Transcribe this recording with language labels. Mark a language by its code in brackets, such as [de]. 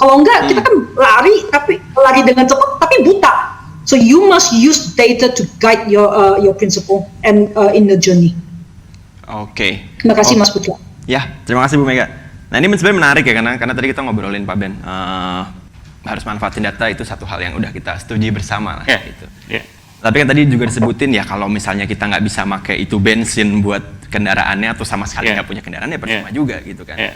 [id] Kalau enggak, kita kan lari dengan cepat, tapi buta. [en] So you must use data to guide your principle and in the journey. [id] Oke. Terima kasih Mas Putra. Ya, terima kasih Bu Mega. Nah ini sebenarnya menarik ya karena tadi kita ngobrolin Pak Ben harus manfaatin data itu satu hal yang udah kita setujui bersama lah gitu. Tapi kan tadi juga disebutin ya kalau misalnya kita nggak bisa pakai itu bensin buat kendaraannya atau sama sekali nggak punya kendaraan ya percuma juga gitu kan.